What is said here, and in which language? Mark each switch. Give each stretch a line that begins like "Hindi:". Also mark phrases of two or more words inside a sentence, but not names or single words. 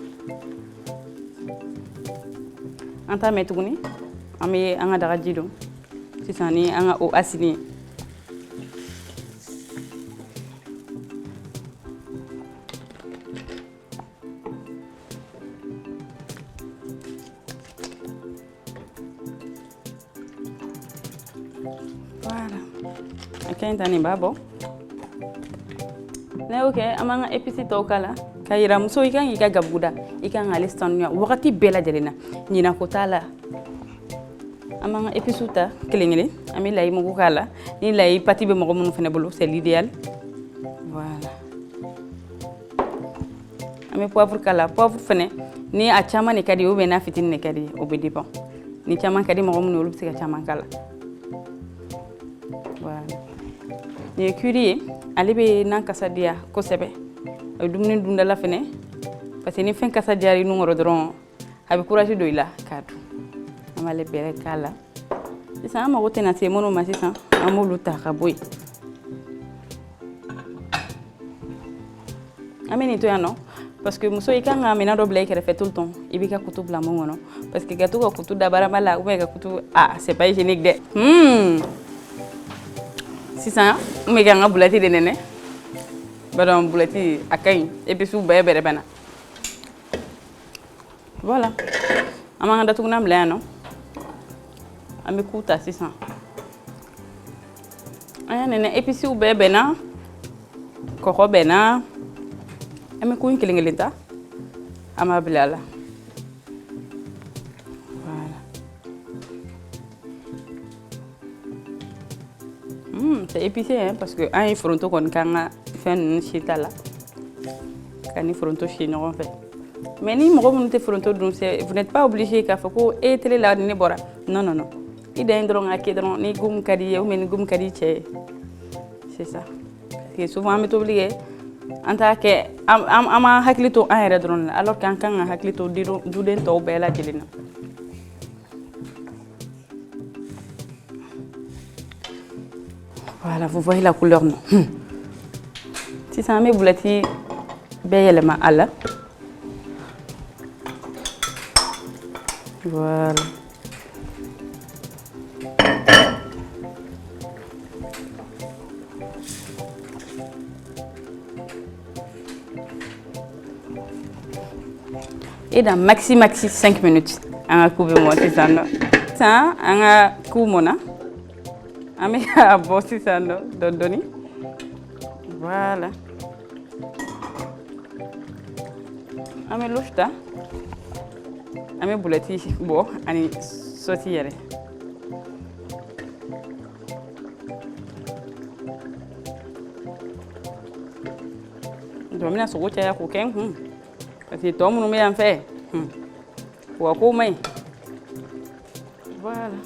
Bambara: an t'a mɛn tuguni an bɛ an ka dagaji don sisan ni an ka o asini ye voilà a kaɲi ta nin b'a bɔ n'a y'o kɛ an b'an ka épices tɔw k'a la ka yira muso i kan k'i ka gabugu da i kan k'ale sanuya wagati bɛɛ lajɛlen na ɲinako t'a la an b'an ka épices ta kelen kelen an bɛ layi mugu k'a la ni layi pati bɛ mɔgɔ minnu fana bolo
French: c'est l'idéal voilà
Bambara: an bɛ poivre k'a la poivre fana ni a caman de ka di ye
French: ou bien
Bambara: n'a fitinin de ka di ye o bɛ dépend ni caman ka di mɔgɔ minnu ye olu bɛ se ka caman k'a la voilà nin ye cuiri ye ale bɛ nan kasa diya kosɛbɛ a bɛ dumuni dundala fana
French: parce que
Bambara: ni fɛn kasa diyara i nun kɔrɔ dɔrɔn a bɛ courage don i la k'a dun an b'ale bɛrɛ k'a la sisan an mago tɛna se minnu ma sisan an b'olu ta ka bɔ yen an bɛ nin to yan nɔ
French: parce que
Bambara: muso i kan ka minɛn dɔ bila i kɛrɛfɛ
French: tout le temps
Bambara: i b'i ka kutu bila mun kɔnɔ
French: parce que
Bambara: ka to ka kutu da barama la
French: ou bien
Bambara: ka kutu
French: c'est pas hygiénique
Bambara: dɛ sisan n bɛ kɛ an ka bulɛti de nɛnɛ badɔn bulɛti a ka ɲi épices bɛɛ bɛrɛ bɛn na voilà an b'an ka datugunan bila yan nɔ an bɛ ku ta sisan an y'a nɛnɛ épices bɛɛ bɛn na kɔgɔ bɛn na an bɛ ku in kelen kelen ta an b'a bila a la
French: voilà c'est épicé hein, parce que
Bambara: an ye foronto kɔni k'an ka fɛn ninnu si ta la ka ni foronto si ɲɔgɔn fɛ mais ni mɔgɔ minnu tɛ foronto dun
French: vous n'êtes pas obligé
Bambara: k'a fɔ ko e tele la ni ne bɔra
French: non non non
Bambara: i dan ye dɔrɔn k'a kɛ dɔrɔn ni goût ka di ye
French: ou bien
Bambara: ni goût ka di cɛ ye
French: c'est ça parce que
Bambara: souvent an bɛ tobili kɛ an t'a kɛ an ma hakili to an yɛrɛ dɔrɔn la alors qu'an kan ka hakili to duden tɔw bɛɛ lajɛlen na
French: voilà vous voyez la couleur non
Bambara: sisan an bɛ bulɛti bɛɛ yɛlɛma a la
French: voilà et dans maxi 5 minutes
Bambara: an ka ku bɛ mɔn sisan nɔ sisan an ka ku mɔnna an bɛ k'a bɔ sisan nɔ dɔɔni dɔɔni voilà an bɛ louche ta an bɛ bulɛti bɔ ani sɔsi yɛrɛ donc n bɛna sogo caya k'o kɛ n kun
French: parce que
Bambara: tɔ minnu bɛ yan fɛ u ka kow man ɲi voilà